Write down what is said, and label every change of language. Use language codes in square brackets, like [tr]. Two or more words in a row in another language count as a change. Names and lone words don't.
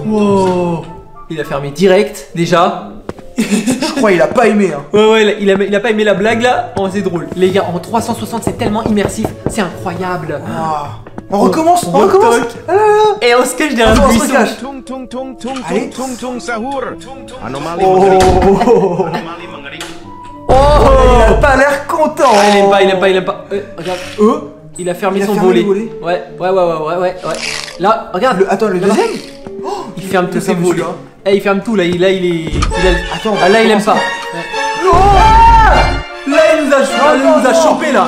[fr] Wow. Il a fermé direct, déjà. Je crois il a pas aimé. Hein. Ouais, il a pas aimé la blague là. Oh, c'est drôle. Les gars, en 360, c'est tellement immersif. C'est incroyable. Ah. On recommence. Et on se cache derrière le buisson. Allez. [id] Anomali Oh. mengerikan. [fr] Il a pas l'air content. Ah, il aime pas. Regarde. Il a fermé son volet. le volet. Ouais. Là, regarde. Attends, le deuxième. Il ferme tous ses ferme volets. celui-là. Eh, il ferme tout là. Il est. Attends. Ah, là, il aime pas. Là, il nous a chopé là.